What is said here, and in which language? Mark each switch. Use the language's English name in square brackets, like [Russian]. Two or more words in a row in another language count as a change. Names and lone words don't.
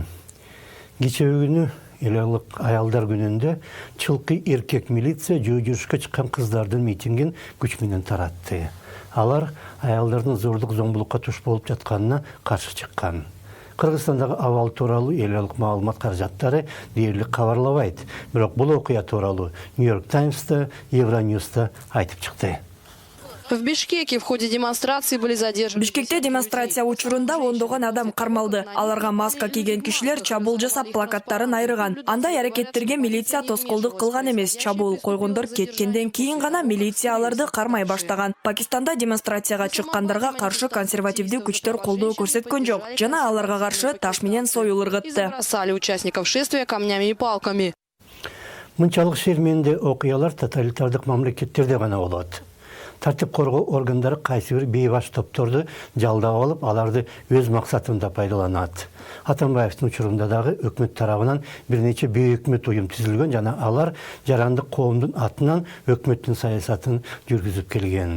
[Kyrgyz] Кече күнү Элалык аялдар күнүндө чылкы эркек милиция жүрүшкө чыккан кыздардын митингин күч менен таратты. Алар аялдардын зордук зомбулукка туш болуп жатканына каршы чыккан. Кыргызстандагы абал тууралуу элалык маалымат каражаттары дээрлик кабарлабайт. Бирок бул окуя тууралуу Нью-Йорк Таймста, Евроньюста айтып чыкты. [Russian] В Бишкеке в ходе демонстрации были задержаны. [Kyrgyz] Бишкекте демонстрация учурунда ондогон адам кармалды. Аларга маска кийген кишилер чабуул жасап плакаттарын айрыган. Андай аракеттерге милиция тоскоолдук кылган эмес. Чабуул койгондор кеткенден кийин гана милиция аларды кармай баштаган. Пакистанда демонстрацияга чыккандарга каршы консервативдүү күчтөр колдоо көрсөткөн жок. Жана аларга каршы таш менен союл ыргытты. [Russian] Бросали участников шествия камнями и палками. [Kyrgyz] Мынчалык шерменде окуялар тоталитардык мамлекеттерде гана болот. Тартип коргоо органдары кайсы бир бейбаш топторду жалдап алып, аларды өз максатында пайдаланат. Атамбаевдин учурунда дагы өкмөт тарабынан бир нече бейөкмөт уюм түзүлгөн жана алар жарандык коомдун атынан өкмөттүн саясатын жүргүзүп келген.